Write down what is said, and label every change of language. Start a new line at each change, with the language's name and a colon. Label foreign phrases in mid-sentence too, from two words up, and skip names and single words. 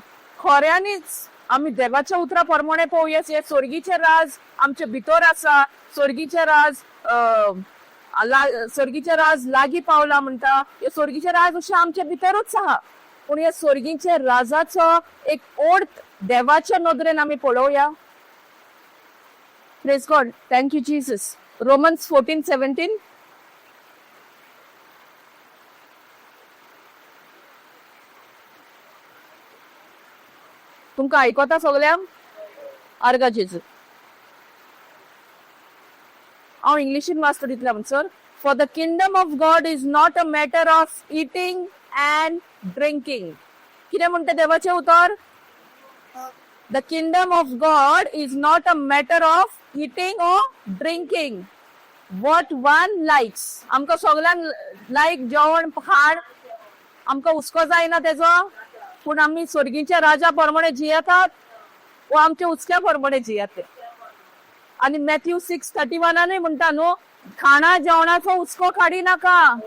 Konkani: खऱ्यांनीच आमी देवाच्या उतरा प्रमाणे पळोवया, हे स्वर्गीचे राज आमचे भितर आसा. स्वर्गीचे राज लागीं पावला म्हणटा. हे स्वर्गीचे राज अशें आमच्या भितरूच आहा. पूण हे स्वर्गीचे राजाचो एक अर्थ देवाच्या नदरेन आमी पळोवया.
English: Praise God. Thank you, Jesus. Romans 14:17.
Konkani: तुमकां आयकोता सगल्यांक आर्गा जेजू हांव इंग्लिशीन वाचता तितल्या म्हणसर
English: for the kingdom of God is not a matter of eating and drinking
Konkani: कितें म्हणटा देवाचें उतर
English: The kingdom of God is not a matter of eating or drinking what one likes
Konkani: आमकां सगल्यांक लायक जेवण खाण आमकां हुस्को जायना तेजो पूण आमी सर्गीच्या राजा प्रमाणे जियेतात वो आमच्या उचक्या प्रमाणे जियेतात आणि मॅथ्यू 6:31 म्हणटा न्हू खाणा जेवणाचो हुस्को काडी नाका